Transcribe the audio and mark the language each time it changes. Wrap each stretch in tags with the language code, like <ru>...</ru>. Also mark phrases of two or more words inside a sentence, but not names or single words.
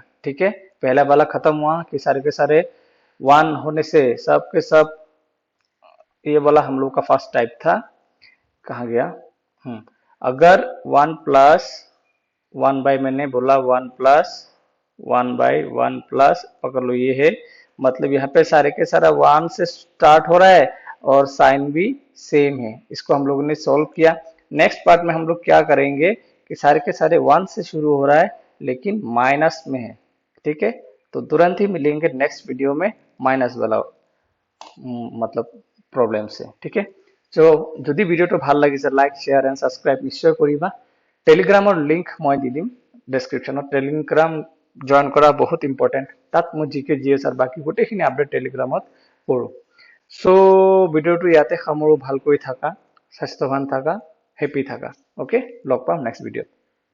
<hi>ठीक है, पहला वाला खत्म हुआ कि सारे के सारे 1 होने से सब के सब, ये वाला हम लोग का</hi> <en>first type</en> <hi>था, कहाँ गया, अगर 1 प्लस 1 बाई, मैंने बोला 1 प्लस 1 बाई 1 प्लस, पकड़ लो ये है, मतलब यहाँ पे सारे के सारा 1 से स्टार्ट हो रहा है और साइन भी सेम है। इसको हम लोगों ने सॉल्व किया।</hi> <en>next part</en> <hi>में हम लोग क्या करेंगे कि सारे के सारे 1 से शुरू हो रहा है लेकिन माइनस में है। ठीक है, तो तुरंत ही मिलेंगे</hi> <en>next video</en> <hi>में माइनस वाला मतलब प्रॉब्लम से। ठीक है, तो</hi> <as>যদি ভিডিওটো ভাল লাগিছে</as> <en>like share and subscribe</en> <as>নিশ্চয় কৰিবা। টেলিগ্ৰামৰ লিংক মই দি দিম ডেসক্ৰিপশনত, টেলিগ্ৰাম জয়েন কৰা বহুত ইম্পৰ্টেন্ট, তাত মই জিকে জিএস আৰু বাকি গোটেইখিনি আপডেট টেলিগ্ৰামত পঢ়ো। সো ভিডিওটো ইয়াতে সামৰো, ভালকৈ থাকা, স্বাস্থ্যৱান থাকা, হেপি থাকা। ওকে, লগ পাম</as> <en>next video.</en>